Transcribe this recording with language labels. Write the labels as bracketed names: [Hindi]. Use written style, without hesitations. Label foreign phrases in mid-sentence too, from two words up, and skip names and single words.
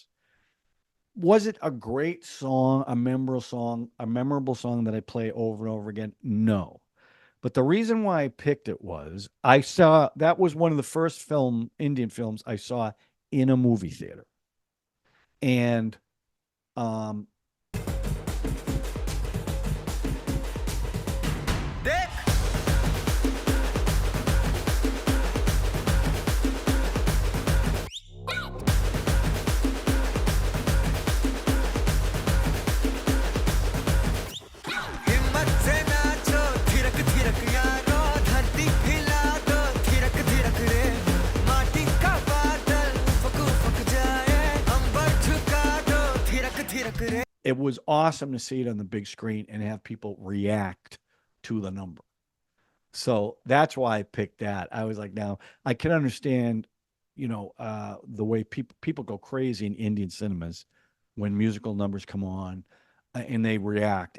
[English] Was it a great song, a memorable song that I play over and over again? No. But the reason why I picked it was that was one of the first Indian films I saw in a movie theater. And [Hindi] देख हिम्मत से नाचो थिरक थिरक यारो धरती हिला दो थिरक थिरक रे माटी का बादल फक फक जाए अंबर झुका दो थिरक थिरक रे. [English] it was awesome to see it on the big screen and have people react to the number. So that's why I picked that. I was like, now I can understand, the way people go crazy in Indian cinemas when musical numbers come on and they react.